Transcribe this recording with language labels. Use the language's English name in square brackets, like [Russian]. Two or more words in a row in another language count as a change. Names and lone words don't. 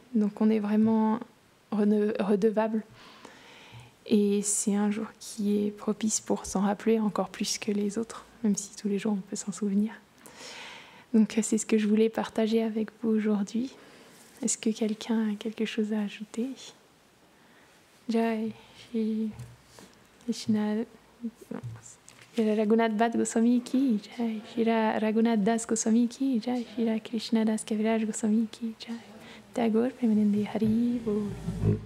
[French] Donc on est vraiment redevable. Et c'est un jour qui est propice pour s'en rappeler encore plus que les autres, même si tous les jours on peut s'en souvenir. Donc c'est ce que je voulais partager avec vous aujourd'hui. Est-ce que quelqu'un a quelque chose à ajouter? [Hindi] जय श्री कृष्ण रघुनाथ भट्ट गोस्वामी की जय, श्री रघुनाथ दास गोस्वामी की जय, श्री कृष्ण दास कविराज गोस्वामी की जय. [Bangla] ঠাকুর প্রেমানন্দে হরি বোল.